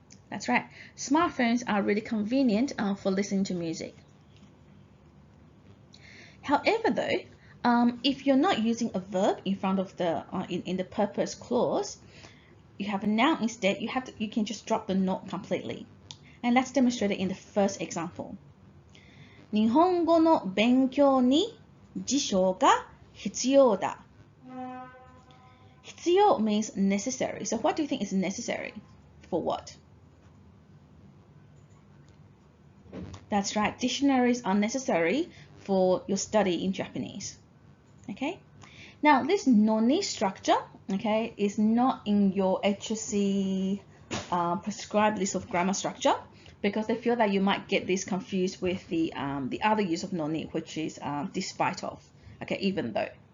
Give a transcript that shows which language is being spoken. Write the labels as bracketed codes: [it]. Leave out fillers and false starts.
[en] That's right. Smartphones are really convenient for listening to music. However, though, if you're not using a verb in front of the in the purpose clause, you have a noun instead. You can just drop the not completely. And let's demonstrate it in the first example. [ja] 日本語の勉強に辞書が必要だ。 [en] 必要 means necessary. So what do you think is necessary? For what? That's right. Dictionaries are necessary for your study in Japanese. Okay. Now this noni structure, okay, is not in your HSC prescribed list of grammar structure because they feel that you might get this confused with the other use of noni, which is despite of. Okay, even though.